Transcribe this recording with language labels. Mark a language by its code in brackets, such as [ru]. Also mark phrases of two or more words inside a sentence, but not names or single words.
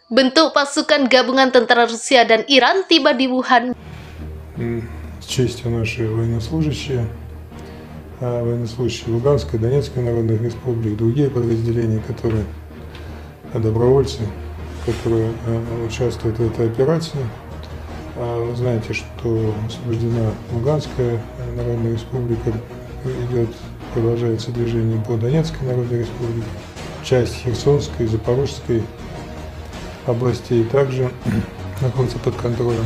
[id] Bentuk pasukan gabungan tentara Rusia dan Iran tiba di Wuhan. [ru] С честью наши военнослужащие Луганской, Донецкой народных республик, другие подразделения, которые добровольцы, которые участвуют в этой операции. Вы знаете, что освобождена Луганская народная республика, продолжается движение по Донецкой народной республике, часть Херсонской, Запорожской областей также находится под контролем.